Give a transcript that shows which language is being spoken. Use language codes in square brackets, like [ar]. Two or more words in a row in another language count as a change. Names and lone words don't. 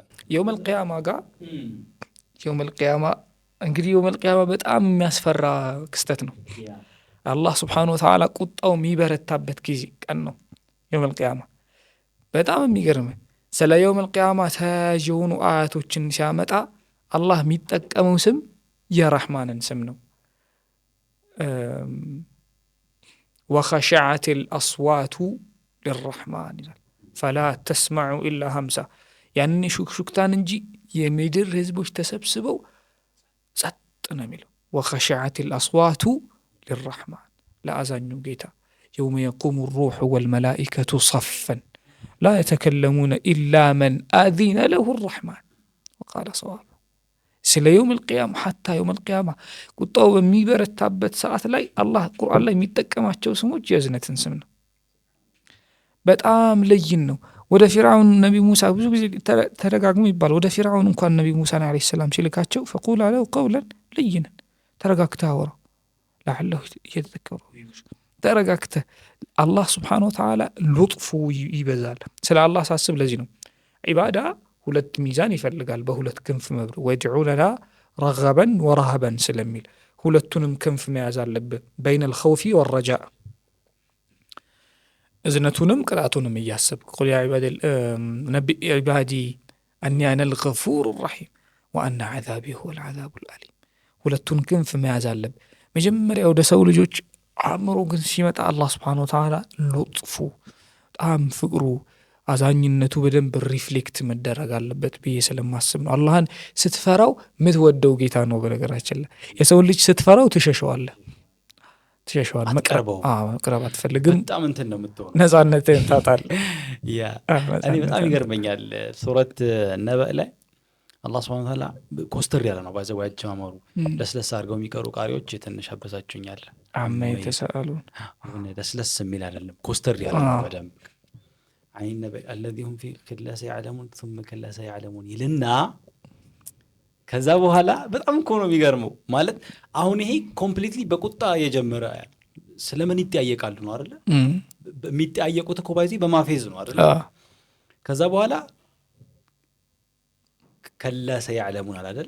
[ar] يوم القيامة [am] ጋር [ar] يوم القيامة [am] እንግዲህ [ar] يوم القيامة [am] በጣም የሚያስፈራ ክስተት ነው አላህ [ar] سبحانه وتعالى [am] ቁጣው የሚበረታበት ጊዜ ቀን ነው [ar] يوم القيامة [am] በጣም የሚገርም ስለ የውመል ቂያማ ተያዥውን አያቶችን ሲያመጣ አላህ የሚጠቀመው ስም የረህማንን ስም ነው [ar] وخشعت الأصوات للرحمن فلا تسمع إلا همسا يعني شكتان [am] እንጂ የምድር ህዝቦች ተሰብስበው ጸጥ ነው የሚለው [ar] وخشعت الأصوات للرحمن لأذن ጌታ يوم يقوم الروح والملائكة صفا لا يتكلمون إلا من أذن له الرحمن وقال صوابا [am] ስለ [ar] يوم القيامة حتى يوم القيامة [am] ቁጣው በሚበረታበት ሰዓት ላይ አላህ ቁርአን ላይ የሚጠቀማቸው ስሞች የእዝነትን ስም ነው በጣም ለይን ነው ወደ ፊርዓውን ነቢ ሙሳ ብዙ ጊዜ ተደጋግሞ ይባላል ወደ ፊርዓውን እንኳን ነቢ ሙሳ አለይሂ ሰላም ሲልካቸው [ar] فقول له قولا لينا [am] ተረጋግተህ አውራ [ar] لعله يتذكر [am] ተረጋግተህ አላህ [ar] سبحانه وتعالى [am] ሉጥፉ ይበዛል ስለ አላህ ሳስብ ለዚህ ነው ዒባዳ ሁለት ሚዛን ይፈልጋል በሁለት ክንፍ መብር [ar] ويدعوننا رغبا ورهبا [am] ስለሚል ሁለቱንም ክንፍ መያዝ አለብህ [ar] بين الخوف والرجاء [am] እዝነቱንም ቅጣቱንም እያሰብክ [ar] قل يا عبادي أني أنا الغفور الرحيم وأن عذابي هو العذاب الأليم [am] ሁለቱን ክንፍ መያዝ አለብህ መጀመሪያ ወደ ሰው ልጆች አእምሮ ግን ሲመጣ አላህ [ar] سبحانه وتعالى [am] ሉጥፉ በጣም ፍቅሩ አዛኝነቱ በደንብ ሪፍሌክት መደረግ አለበት ብዬ ስለማስብ ነው አላህን ስትፈራው ምትወደው ጌታ ነው በነገራችን ላይ የሰው ልጅ ስትፈራው ትሸሸዋለህ መቅረብ አትፈልግም በጣም እንትን ነው የምትሆነው ነፃነትህን ታጣለህ ያ እኔ በጣም ይገርመኛል ሱረት ነበእ ላይ አላህ [ar] سبحانه وتعالى [am] ኮስተር ያለ ነው ባዘው ያጀማመሩ ለስለስ አድርገው የሚቀሩ ቃሪዎች ትንሽ አበሳጩኛል [ar] عم يتساءلون [am] ለስለስ የሚል አይደለም ኮስተር ያለ ነው በደንብ [ar] عين النبأ الذي هم فيه كلا سيعلمون ثم كلا سيعلمون [am] ይልና ከዛ በኋላ በጣም እኮ ነው የሚገርመው ማለት አሁን ይሄ ኮምፕሊትሊ በቁጣ የጀመረ ስለምን ይጠያየቃሉ ነው አይደል የሚጠያየቁት እኮ ባይዚ በማፌዝ ነው አይደል ከዛ በኋላ [ar] كلا سيعلمون [am] አይደል